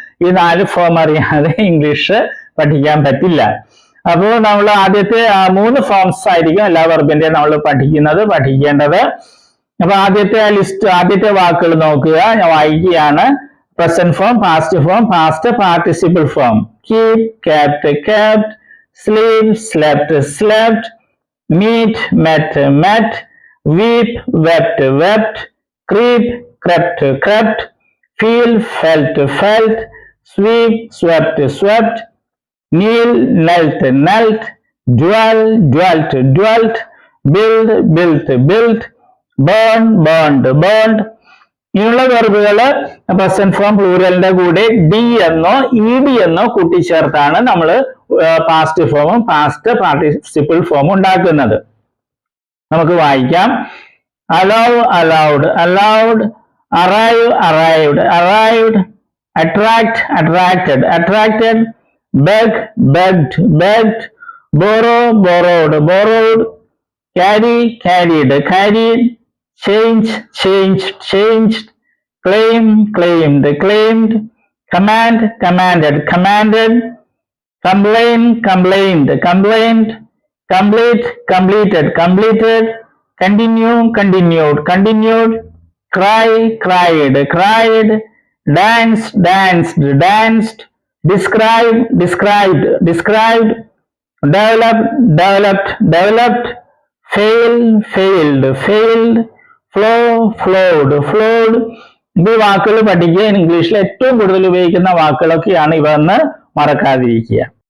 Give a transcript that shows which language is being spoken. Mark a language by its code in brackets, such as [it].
[ml] ഈ 4 ഫോം അറിയാതെ ഇംഗ്ലീഷ് പഠിക്കാൻ പറ്റില്ല. അപ്പോൾ നമ്മൾ ആദ്യത്തെ 3 ഫോംസ് ആയിരിക്കും എല്ലാ വെർബിന്റെയും നമ്മൾ പഠിക്കേണ്ടത്. അപ്പൊ ആദ്യത്തെ വാക്കുകൾ നോക്കുക, ഞാൻ വായിക്കുകയാണ്. Present form, past form, past participle form. [en] Keep, kept, kept. Sleep, slept, slept. Meet, met, met. Weep, wept, wept. Creep, crept, crept. feel, felt, felt, sweep, swept, swept, kneel, knelt, knelt, dwell, dwelt, dwelt, build, built, built, burn, burned, burned. [ml] ഇങ്ങനെയുള്ള വെർബുകള് present form പ്ലൂറലിന്റെ കൂടെ D എന്നോ E D എന്നോ കൂട്ടിച്ചേർത്താണ് നമ്മൾ past ഫോമും past participle ഫോമും ഉണ്ടാക്കുന്നത്. നമുക്ക് വായിക്കാം. [en] allow, allowed, allowed, arrive, arrived, arrived, attract, attracted, attracted, beg, begged, begged, borrow, borrowed, borrowed, carry, carried, carried, change, changed, changed, claim, claimed, claimed, command, commanded, commanded, complain, complained, complained, complete, completed, completed, continue, continued, continued, cry, cried, cried, dance, danced, danced, describe, described, described, develop, developed, developed, fail, failed, failed, flow, flowed, flowed. [ml] ഈ വാക്കുകൾ പഠിക്കുക. ഇംഗ്ലീഷിൽ ഏറ്റവും കൂടുതൽ ഉപയോഗിക്കുന്ന വാക്കുകളൊക്കെയാണ് ഇവ എന്ന് മറക്കാതിരിക്കുക.